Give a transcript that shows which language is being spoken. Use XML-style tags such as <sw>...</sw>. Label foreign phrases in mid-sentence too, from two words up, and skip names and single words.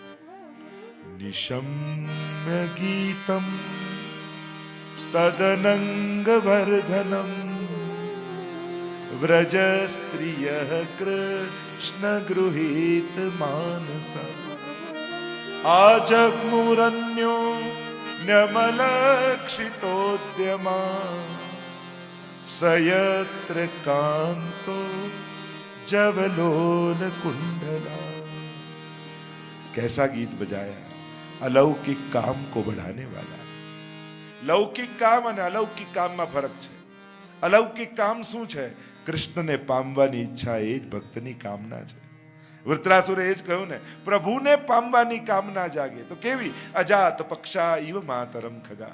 <sa>નિશમ્ય ગીતમ તદનંગ વર્ધનમ વ્રજ સ્ત્રિય કૃષ્ણ ગૃહીત માનસ આજગ્મુરન્યો ન્યમલક્ષિતોદ્યમા સયત્ર કાંતો जवलोल कुंडला.</sa> <hi>कैसा गीत बजाया, अलौकिक काम को बढ़ाने वाला.</hi> <gu>લૌકિક કામ અને અલૌકિક કામમાં ફરક છે. અલૌકિક કામ શું છે? કૃષ્ણને પામવાની ઈચ્છા, એ જ ભક્તની કામના છે. વૃત્રાસુરે એ જ કહ્યું ને, પ્રભુને પામવાની કામના જાગે તો કેવી?</gu> <sa>અજાત પક્ષા ઇવ માતરમ ખગા.</sa>